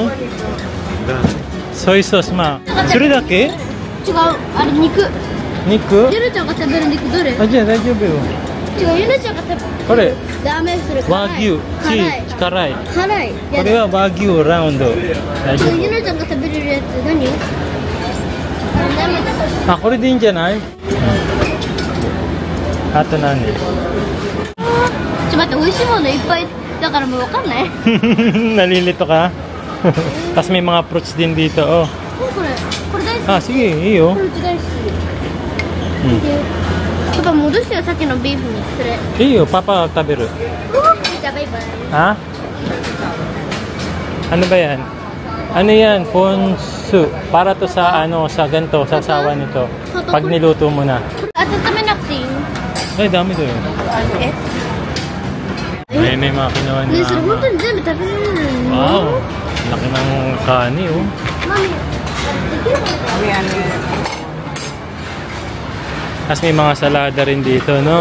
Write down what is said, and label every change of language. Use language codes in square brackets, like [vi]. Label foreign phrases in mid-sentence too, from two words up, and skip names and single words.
[en] Soy sauce, ma. Sure da ke? [ja] 違う、あれ肉。肉？ゆなちゃんが食べる肉どれ？あ、じゃあ大丈夫よ。違う、ゆなちゃんが食べる。これ。ダメそれ。和牛、チーズ、辛い。辛い。これは和牛ラウンド。大丈夫。ゆなちゃんが食べれるやつ何？あ、これでいいんじゃない？あと何？ちょっと待っって美味しいものいっぱいだからもうわかんない。 [tl] Nalilito ka? Tapos may mga fruits din dito, oh. [ja] これ大好き。 [tl] Ah, sige, iyo. [ja] これうち大好き。パパ戻してよ、さっきのビーフにそれ。 [tl] Iyo, Papa tabiru. [ja] じゃあバイバイ。 [tl] Ha? Ano ba yan? Ano yan? Ponsu. Para to sa ano, sa ganito, sa sawa nito. Pag niluto mo na. [ja] 温めなくていいの？ [tl] Ay, dami doon. [ja] え？ [tl] May mga kinuha [ja] ね、それ [tl] na. [ja] 本当に全部食べれるの？ [tl] Wow. Laki ng kani, oh. [ja] マミ。 [tl] Tapos may mga salada rin dito, no?